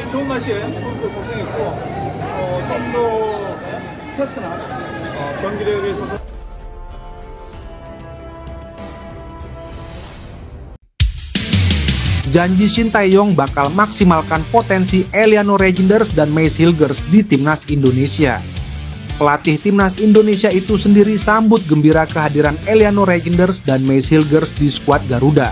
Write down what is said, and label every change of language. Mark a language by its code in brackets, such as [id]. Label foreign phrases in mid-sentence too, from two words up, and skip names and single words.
[ko] 마시에 선수들 고생했고 좀 더 패스나 경기력에 있어서 [id] janji Shin Tae-yong bakal maksimalkan potensi Eliano Reijnders dan Mees Hilgers di timnas Indonesia. Pelatih timnas Indonesia itu sendiri sambut gembira kehadiran Eliano Reijnders dan Mees Hilgers di skuad Garuda.